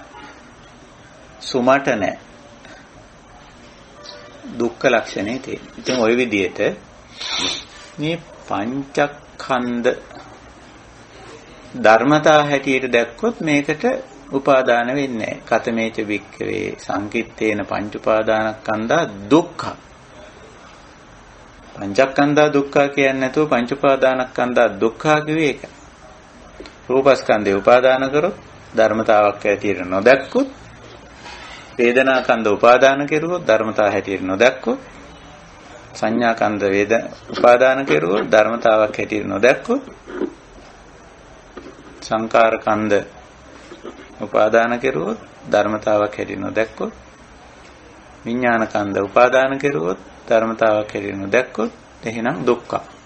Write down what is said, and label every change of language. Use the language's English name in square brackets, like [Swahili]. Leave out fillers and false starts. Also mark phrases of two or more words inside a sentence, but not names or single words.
[Sinhala] සුමට නැහැ. දුක්ඛ ලක්ෂණේ තියෙන. ඉතින් ওই විදිහට මේ පංචස්කන්ධ ධර්මතා හැටියට දැක්කොත් මේකට උපාදාන වෙන්නේ නැහැ. [Pali] කතමේච වික්ඛවේ සංකිට්ඨේන පංච උපාදානස්කන්ධා දුක්ඛ. පංචස්කන්ධා දුක්ඛ [Sinhala] කියන්නේ නැතුව [Pali] පංච උපාදානස්කන්ධා දුක්ඛ [Sinhala] කිව්වේ ඒක. රූපස්කන්ධේ උපාදාන කරොත් ධර්මතාවක් හැටියට නොදැක්කොත්, වේදනාකන්ධ උපාදාන කෙරුවොත් ධර්මතාව හැටියට නොදැක්කොත්, සංඥාකන්ධ උපාදාන කෙරුවොත් ධර්මතාවක් හැටියට නොදැක්කොත්, සංකාරකන්ධ උපාදාන කෙරුවොත් ධර්මතාවක් හැටියට නොදැක්කොත්, විඥානකන්ධ උපාදාන කෙරුවොත් ධර්මතාවක් හැටියට නොදැක්කොත්, එහෙනම් දුක්ඛ.